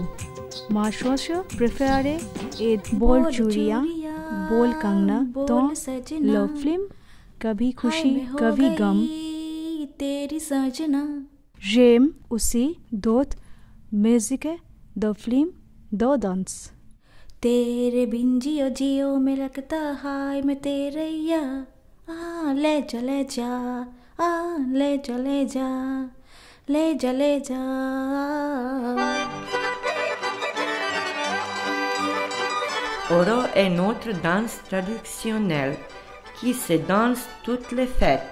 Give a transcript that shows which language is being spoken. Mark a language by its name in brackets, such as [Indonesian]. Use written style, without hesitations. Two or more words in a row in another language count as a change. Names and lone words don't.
[French] Ma chanson préférée est Bol Churiya, Bol Kangna dans le film Kabhi Khushi Kabhi Gum. J'aime aussi d'autres musiques de films de danse. [Hindi] तेरे बिन जियो जियो में लगता हाय मैं तेरे या ले जा ले जा ले जा ले जा ले जा ले जा. [French] Oro est notre danse traditionnelle qui se danse toutes les fêtes.